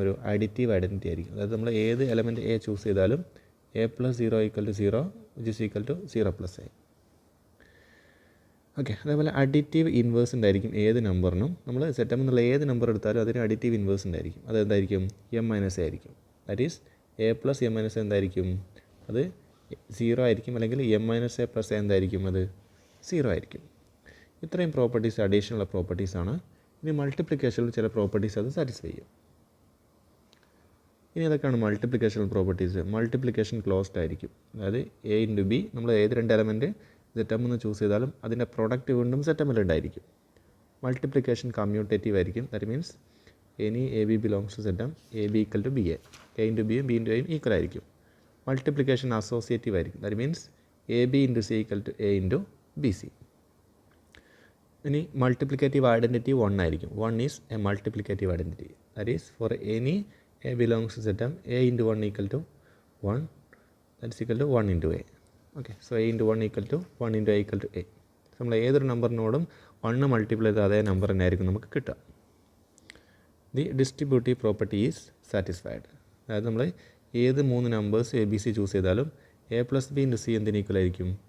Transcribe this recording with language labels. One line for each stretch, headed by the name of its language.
Malayalam: ഒരു additive identity ആയിരിക്കും. അതായത് നമ്മൾ ഏത് എലമെൻറ്റ് A ചൂസ് ചെയ്താലും A + 0 = 0
English: which is equal to 0 + A.
Malayalam: Okay, അതേപോലെ അഡിറ്റീവ് ഇൻവേഴ്സ് ഉണ്ടായിരിക്കും ഏത് നമ്പറിനും. നമ്മൾ ZM എന്നുള്ള ഏത് നമ്പർ എടുത്താലും അതിന് അഡിറ്റീവ് ഇൻവേഴ്സ് ഉണ്ടായിരിക്കും. അത് എന്തായിരിക്കും? M - A ആയിരിക്കും.
English: that is
Malayalam: A + M - A എന്തായിരിക്കും? അത് 0 ആയിരിക്കും. അല്ലെങ്കിൽ M - A + A എന്തായിരിക്കും? അത് 0 ആയിരിക്കും. ഇത്രയും പ്രോപ്പർട്ടീസ് അഡീഷനുള്ള പ്രോപ്പർട്ടീസാണ്. ഇനി മൾട്ടിപ്ലിക്കേഷനിൽ ചില പ്രോപ്പർട്ടീസ് അത് സാറ്റിസ്ഫൈ ചെയ്യും. ഇനി അതൊക്കെയാണ് മൾട്ടിപ്ലിക്കേഷണൽ പ്രോപ്പർട്ടീസ്. മൾട്ടിപ്ലിക്കേഷൻ ക്ലോസ്ഡ് ആയിരിക്കും. അതായത് A × B നമ്മൾ ഏത് രണ്ട് എലമെൻറ്റ് ZM എന്ന് ചൂസ് ചെയ്താലും അതിൻ്റെ പ്രൊഡക്റ്റ് വീണ്ടും ZM ഉണ്ടായിരിക്കും. മൾട്ടിപ്ലിക്കേഷൻ കമ്മ്യൂട്ടേറ്റീവ് ആയിരിക്കും.
English: That means any AB belongs to ZM AB = BA.
Malayalam: A × B B × A equal ആയിരിക്കും. മൾട്ടിപ്ലിക്കേഷൻ അസോസിയേറ്റീവ് ആയിരിക്കും.
English: That means AB × C = A × BC.
Malayalam: ഇനി മൾട്ടിപ്ലിക്കേറ്റീവ് ഐഡൻറ്റിറ്റി 1 ആയിരിക്കും.
English: 1 is a multiplicative identity. That is for any A belongs to ZM A × 1 = 1. That's equal to 1 × A. Okay, so A × 1 = 1 × A = A.
Malayalam: നമ്മൾ ഏതൊരു നമ്പറിനോടും 1 multiply ചെയ്ത അതേ number തന്നെ ആയിരിക്കും നമുക്ക് കിട്ടുക.
English: The distributive property is satisfied.
Malayalam: അതായത് നമ്മൾ ഏത് 3 നമ്പേഴ്സ് ABC ചൂസ് ചെയ്താലും A + B × C എന്തിന് ഈക്വൽ ആയിരിക്കും?